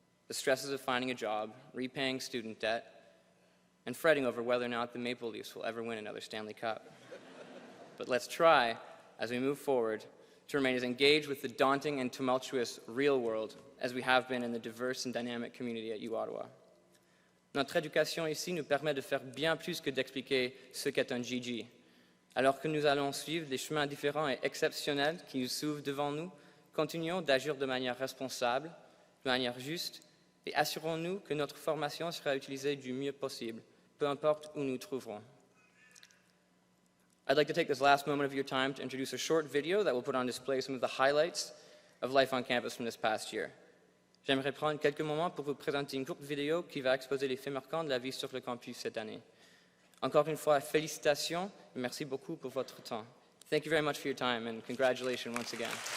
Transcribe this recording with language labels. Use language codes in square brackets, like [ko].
[en] the stresses of finding a job, repaying student debt, and fretting over whether or not the Maple Leafs will ever win another Stanley Cup. But let's try, as we move forward, to remain as engaged with the daunting and tumultuous real world as we have been in the diverse and dynamic community at U-Ottawa. [fr] Notre éducation ici nous permet de faire bien plus que d'expliquer ce qu'est un GG. Alors que nous allons suivre des chemins différents et exceptionnels qui nous s'ouvrent devant nous, continuons d'agir de manière responsable, de manière juste, et assurons-nous que notre formation sera utilisée du mieux possible, peu importe où nous nous trouverons. [en] I'd like to take this last moment of your time to introduce a short video that will put on display some of the highlights of life on campus from this past year. [fr] J'aimerais prendre quelques moments pour vous présenter une courte vidéo qui va exposer les faits marquants de la vie sur le campus cette année. Encore une fois, félicitations et merci beaucoup pour votre temps. [en] Thank you very much for your time and congratulations once again.